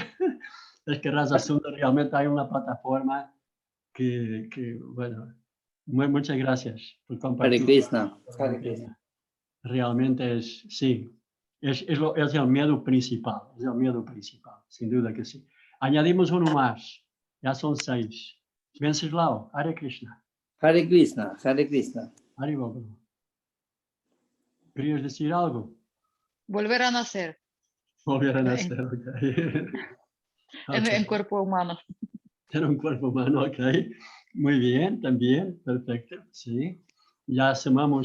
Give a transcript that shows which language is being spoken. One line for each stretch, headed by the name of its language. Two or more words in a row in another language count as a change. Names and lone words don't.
Spanish: Es que Rasa Sundar realmente hay una plataforma que bueno, muchas gracias por compartir.
Sanskrit: Hare Krishna. Hare Krishna.
Spanish: Realmente es, sí, es el miedo principal, sin duda que sí. Añadimos uno más, ya son 6.
Sanskrit: Venceslao, Hare Krishna. Hare Krishna. Hare Krishna. Hare Baba.
Spanish: ¿Querías decir algo? Volver a nacer Volver a nacer, ok. en cuerpo humano. En un cuerpo humano, ok. Muy bien, también, perfecto, sí. Ya sumamos.